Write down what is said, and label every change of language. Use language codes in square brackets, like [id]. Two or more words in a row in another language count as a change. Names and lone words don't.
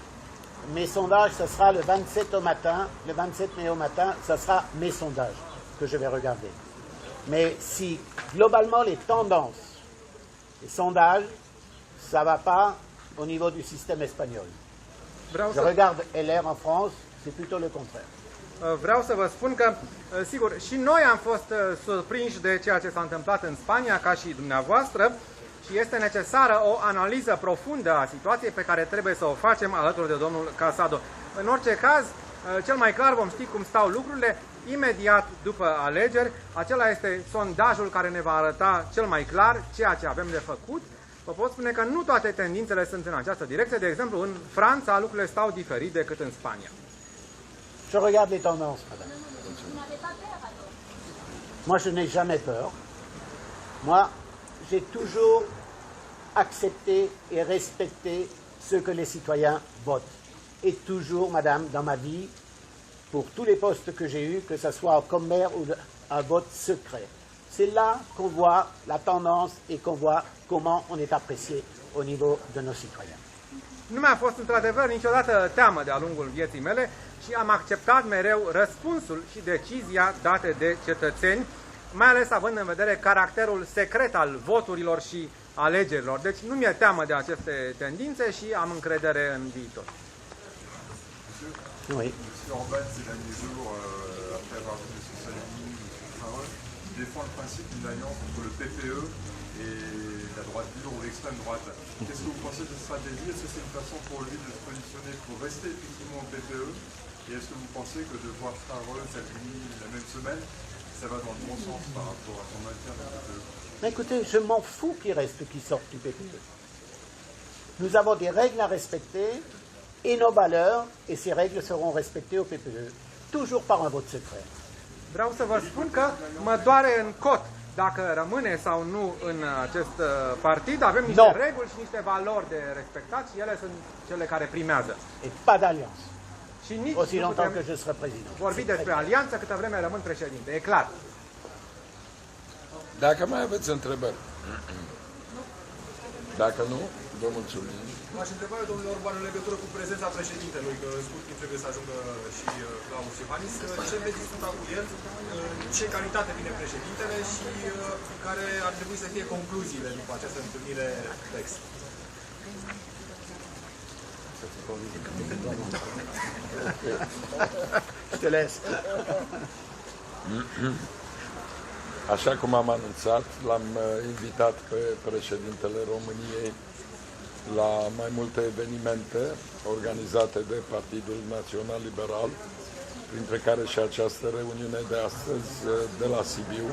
[fr] Mes sondages, ce sera le 27 au matin, le 27 mai au matin, ce sera mes sondages que je vais regarder. Mais si globalement les tendances, les sondages, ça ne va pas au niveau du système espagnol. Je regarde LR en France, c'est plutôt le contraire. [ro] Vreau să vă spun că, sigur, și noi am fost surprinși de ceea ce s-a întâmplat în Spania, ca și dumneavoastră, și este necesară o analiză profundă a situației pe care trebuie să o facem alături de domnul Casado. În orice caz, cel mai clar vom ști cum stau lucrurile imediat după alegeri. Acela este sondajul care ne va arăta cel mai clar ceea ce avem de făcut. Vă pot spune că nu toate tendințele sunt în această direcție. De exemplu, în Franța lucrurile stau diferit decât în Spania. [fr] Je regarde les tendances, madame. Moi, je n'ai jamais peur. Moi, j'ai toujours accepté et respecté ce que les citoyens votent. Et toujours, madame, dans ma vie, pour tous les postes que j'ai eus, que ce soit comme maire ou un vote secret. C'est là qu'on voit la tendance et qu'on voit comment on est apprécié au niveau de nos citoyens. [ro] Nu mi-a fost într-adevăr niciodată teamă de-a lungul vieții mele și am acceptat mereu răspunsul și decizia date de cetățeni, mai ales având în vedere caracterul secret al voturilor și alegerilor. Deci nu mi-e teamă de aceste tendințe și am încredere în viitor. [fr] Oui. Orban, ces derniers jours, après avoir vu M. Salvini, M. Farol, défend le principe d'une alliance entre le PPE et la droite dure ou l'extrême droite. Qu'est-ce que vous pensez de cette stratégie? Est-ce que c'est une façon pour lui de se positionner pour rester effectivement au PPE? Et est-ce que vous pensez que de voir Farol, Salvini la même semaine, ça va dans le bon sens par rapport à son maintien dans le PPE? Mais écoutez, je m'en fous qu'il reste, qu'il sorte du PPE. Nous avons des règles à respecter et nos valeurs, et ces règles seront respectées au PPE, toujours par un vote secret. [ro] Vreau să vă spun că mă doare în cot dacă rămâne sau nu în acest partid. Avem niște reguli și niște valori de respectat și ele sunt cele care primează. [fr] Et pas d'alliance. [ro] Și nici [fr] aussi [ro] nu [fr] longtemps [ro] putem [fr] que je serai président. [ro] vorbi despre alianță câtă vreme rămân președinte. E clar. Dacă mai aveți întrebări. Dacă nu, vă mulțumim. M-aș întreba eu, domnule Orban, în legătură cu prezența președintelui, că în scurt timp trebuie să ajungă și Klaus Iohannis, ce veți discuta cu el, în ce calitate vine președintele și care ar trebui să fie concluziile după această întâlnire PEX. [fr] Je te laisse. [ro] Așa cum am anunțat, l-am invitat pe președintele României la mai multe evenimente organizate de Partidul Național Liberal, printre care și această reuniune de astăzi de la Sibiu.